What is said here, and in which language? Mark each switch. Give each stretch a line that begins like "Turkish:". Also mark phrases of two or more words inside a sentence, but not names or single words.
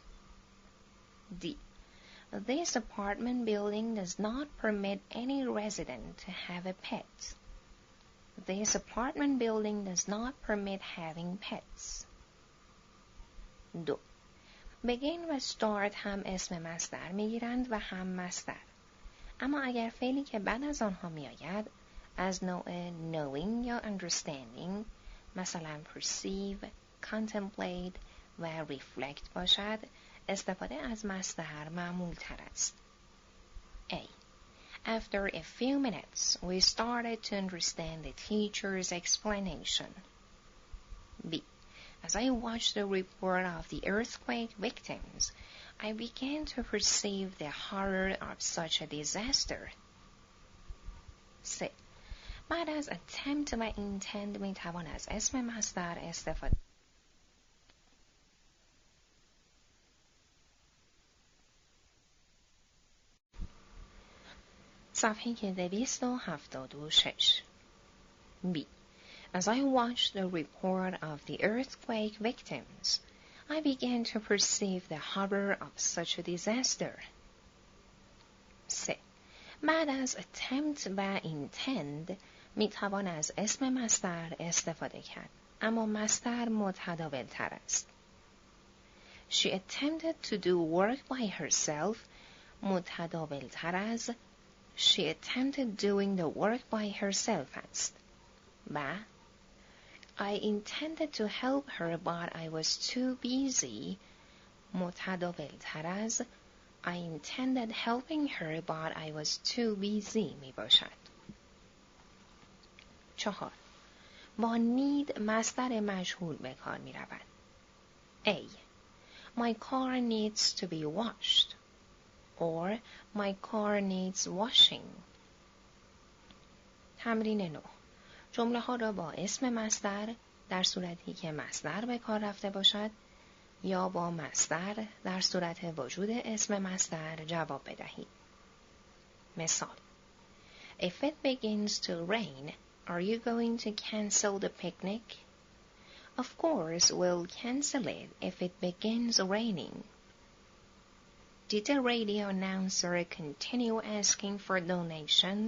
English: D. This apartment building does not permit any resident to have a pet. This apartment building does not permit having pets.
Persian: 2. begin و start هم اسم مصدر میگیرند و هم مصدر. اما اگر فعلی که بعد از آنها میآید از نوع knowing یا understanding، مثلا
English: perceive، contemplate
Persian: و reflect باشد، استفاده از مصدر معمول تر است.
English: A. After a few minutes, we started to understand the teacher's explanation. B. As I watched the report of the earthquake victims, I began to perceive the horror of such a disaster.
Persian: C. بعد از attempt و intend می توان از اسم مصدر استفاده. صفحه 276.
English: B. As I watched the report of the earthquake victims, I began to perceive the horror of such a disaster. 3.
Persian: بعد از attempt و intend می توان از اسم مصدر استفاده کرد، اما مصدر متداول تر است.
English: She attempted to do work by herself
Persian: متداول تر از
English: She attempted doing the work by herself
Persian: است.
English: و I intended to help her but I was too busy
Persian: متداول تر از
English: I intended helping her but I was too busy
Persian: می باشد. 4. با need مصدر مجهول به کار می رود.
English: A. My car needs to be washed or my car needs washing.
Persian: تمرین 9. جمله ها را با اسم مصدر در صورتی که مصدر به کار رفته باشد یا با مصدر در صورت وجود اسم مصدر جواب بدهید. مثال:
English: If it begins to rain, are you going to cancel the picnic? Of course, we'll cancel it if it begins raining. Did the radio announcer continue asking for donations?